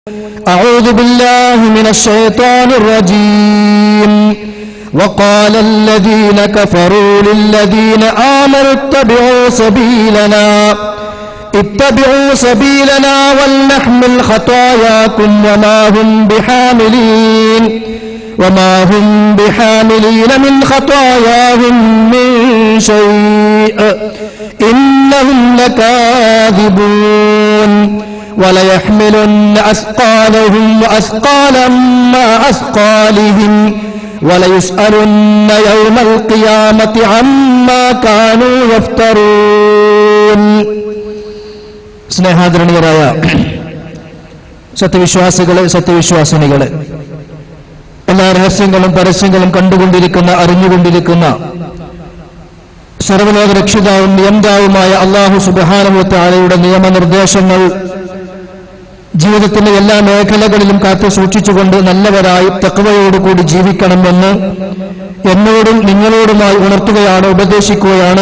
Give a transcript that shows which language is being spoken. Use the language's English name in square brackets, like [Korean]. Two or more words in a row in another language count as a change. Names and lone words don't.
[Arabic] أعوذ بالله من الشيطان الرجيم وقال الذين كفروا للذين آمنوا اتبعوا سبيلنا ولنحمل خطاياكم وما هم بحاملين من خطاياهم من شيء إنهم لكاذبون وليحملن أثقالهم وأثقالا مع أثقالهم وليسألن يوم القيامة عما كانوا يفترون. [Malayalam] സ്നേഹാദരണീയരായ സത്യവിശ്വാസിനികളെ, എല്ലാ രഹസ്യങ്ങളും പരസ്യങ്ങളും കണ്ടുകൊണ്ടിരിക്കുന്ന, അറിഞ്ഞുകൊണ്ടിരിക്കുന്ന സർവ്വലോക രക്ഷിതാവും നിയന്താവുമായ [Arabic] الله سبحانه وتعالى [Malayalam] നിയമനിർദ്ദേശങ്ങൾ ജീവിതത്തിന്റെ എല്ലാ മേഖലകളിലും കാത്തു സൂക്ഷിച്ചുകൊണ്ട് നല്ലവരായി തഖ്വയോടുകൂടി ജീവിക്കണമെന്ന് എന്നോടും നിങ്ങളോടുമായി ഉണർത്തുകയാണ്, ഉപദേശിക്കുകയാണ്.